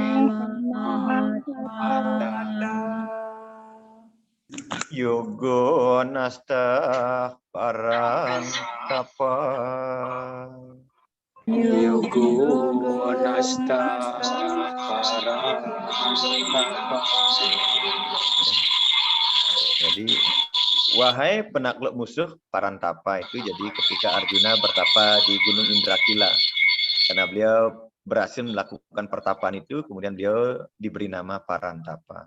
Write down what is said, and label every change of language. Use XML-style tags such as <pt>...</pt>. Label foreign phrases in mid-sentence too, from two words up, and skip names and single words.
<sa>योगो नष्टः परन्तप. योगो नष्टः परन्तप.</sa> <id>Jadi, wahai penakluk musuh Parantapa, itu jadi ketika Arjuna bertapa di Gunung Indrakila. Karena beliau berhasil melakukan pertapaan itu, kemudian beliau diberi nama Parantapa.</id>